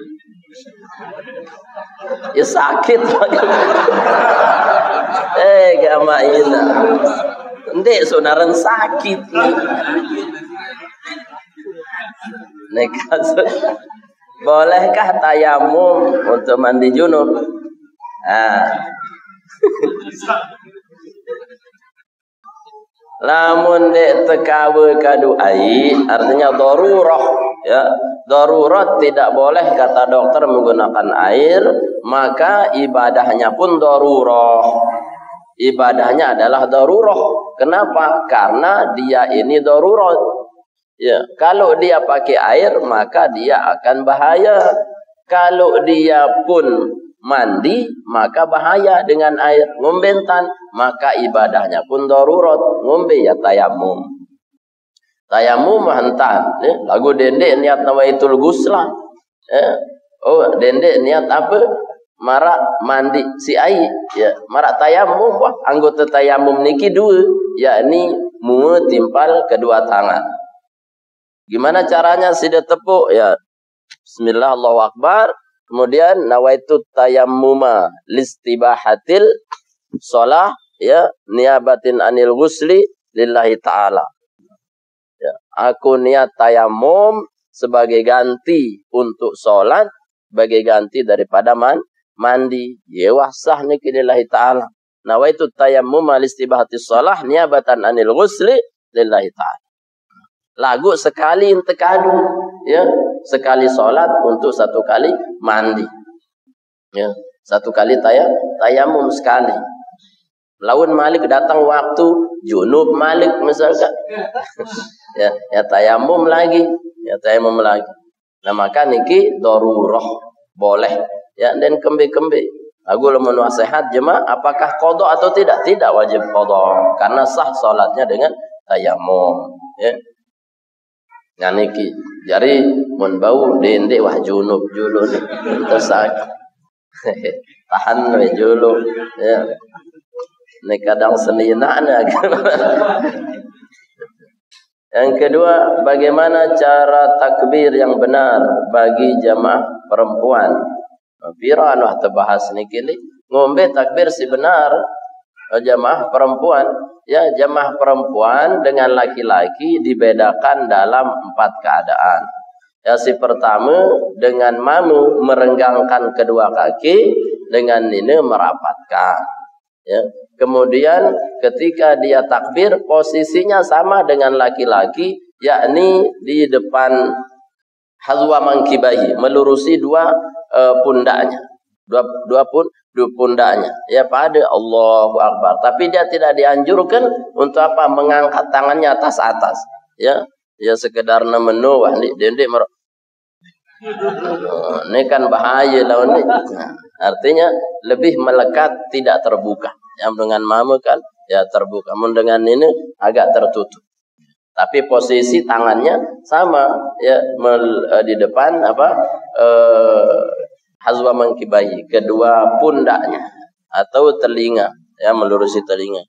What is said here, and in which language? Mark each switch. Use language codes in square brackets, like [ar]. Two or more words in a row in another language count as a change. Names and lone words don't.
[sas] Ya sakit. Gamaina. Ndek saudaraan sakit nih. [id] Bolehkah tayamum untuk mandi junub? [sas] Lamun dek tekawe kadu ai, [id] artinya darurah, ya. Darurat tidak boleh kata dokter menggunakan air, maka ibadahnya pun darurah. Ibadahnya adalah darurah. Kenapa? Karena dia ini darurat. Ya, kalau dia pakai air maka dia akan bahaya. Kalau dia pun mandi maka bahaya dengan air. Ngombentan maka ibadahnya pun darurat. [sas] Ngombe ya tayamum. Tayamum hentan. Lagu dendek niat [ar] نويت الغسل. [sas] Oh dendek niat apa? Marak mandi si air, ya. Marak tayamum, wah, anggota tayamum niki dua, yakni timpal kedua tangan. Gimana caranya sida tepuk? Ya, [ar] بسم الله الله أكبر. Kemudian نويت التيمم لاستباحة الصلاة, ya, نيابة عن الغسل لله تعالى. [id] Ya, aku niat tayamum sebagai ganti untuk sholat, sebagai ganti daripada mandi. [sas] Ya sah niki [ar] لله تعالى. نويت التيمم لاستباحة الصلاة نيابة عن الغسل لله تعالى. [sas] Lagu sekali intekadu, [id] ya, sekali sholat untuk satu kali mandi. Ya, satu kali tayamum sekali. [sas] Lawan malik datang waktu junub malik misalkan. [id] ya tayamum lagi, ya tayamum lagi. Nah maka niki darurah boleh. [sas] Ya, dan kembe-kembe. Aku lamun [id] nasihat jemaah, apakah qada atau tidak? Tidak wajib qada, karena sah salatnya dengan tayamum, ya. [sas] Nah niki, jadi mun bau dendek wah junub julun tersak. Tahan we julun, [id] ya. Ini kadang selinakna. Yang kedua, bagaimana cara takbir yang benar bagi jamaah perempuan? [sas] Pira anu terbahas niki ngombe takbir si benar jamaah perempuan, ya. [id] Jamaah perempuan dengan laki-laki dibedakan dalam 4 keadaan. Ya, si pertama dengan mamu merenggangkan kedua kaki, dengan ini merapatkan, ya. Kemudian ketika dia takbir posisinya sama dengan laki-laki, yakni di depan [ar] حذو منكبيه, [id] melurusi dua pundaknya, dua pundaknya, ya, pada [ar] الله أكبر. [id] Tapi dia tidak dianjurkan untuk apa? Mengangkat tangannya atas, ya, ya sekedar [sas] menu wah ni dendek [id] ini kan bahaya lawan ni. Artinya lebih melekat, tidak terbuka. Yang dengan mamu kan ya terbuka, namun dengan ini agak tertutup. Tapi posisi tangannya sama, ya, di depan [ar] حذو منكبيه, [id] kedua pundaknya atau telinga, ya, melurusi telinga.